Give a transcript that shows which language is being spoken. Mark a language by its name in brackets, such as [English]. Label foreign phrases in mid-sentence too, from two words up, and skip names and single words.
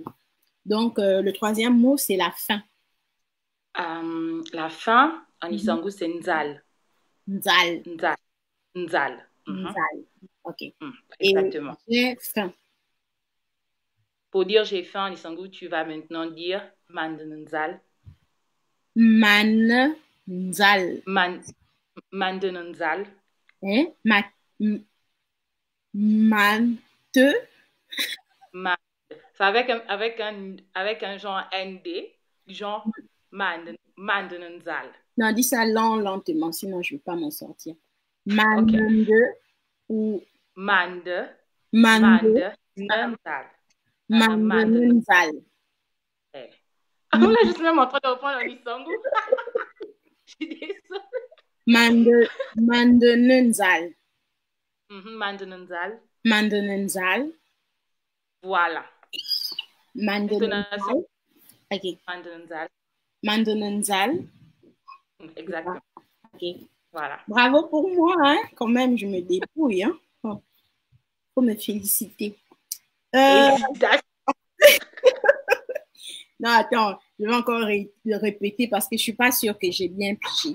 [French] Donc, le troisième mot, c'est la fin. La fin, en isango, c'est nzal. Nzal. Nzal. Nzal. Nzal. OK. Exactement. Et j'ai faim. Pour dire j'ai faim en isango, tu vas maintenant dire [Sango] mande nzal. Man nzal. Mande nzal. [French] Hein? Mante. C'est avec un genre ND, genre [Sango] mande nzal. [French] Non, dis ça lentement, sinon je ne vais pas m'en sortir. Mande ou Mande. Mande. Nzal. [Sango] Mande nzal. [French] On est juste même en train de reprendre en isango. Je suis Mande désolée. nzal. [Sango] Mande nzal. Mande nzal. [French] Voilà. [Sango] Mande nzal. OK. Mande nzal. Mande nzal. [French] Exactement. OK. Voilà. Bravo pour moi, hein? Quand même, je me débrouille. Hein? Faut me féliciter. Non, attends, je vais encore le répéter parce que je ne suis pas sûre que j'ai bien pigé.